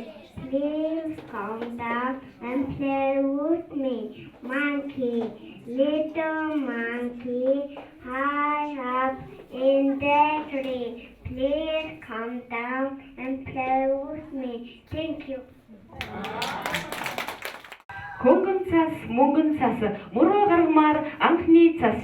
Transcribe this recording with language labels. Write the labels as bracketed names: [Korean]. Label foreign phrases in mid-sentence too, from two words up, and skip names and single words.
[English] Please come down and play with me. Monkey, little monkey, high up in the tree. Please come down and play with me. Thank you. [Mongolian] Хөнгөн цас, мөнгөн цас, мөрөө гаргамаар анхны цас.